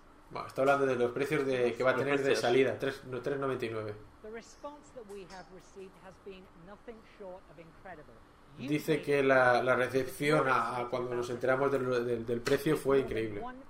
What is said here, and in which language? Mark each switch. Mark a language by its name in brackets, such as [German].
[Spanish] Bueno, está hablando de los precios de que va a tener de salida, $399. [English] The response that we have received has been nothing short of incredible. [Spanish] Dice que la recepción a cuando nos enteramos del precio fue increíble.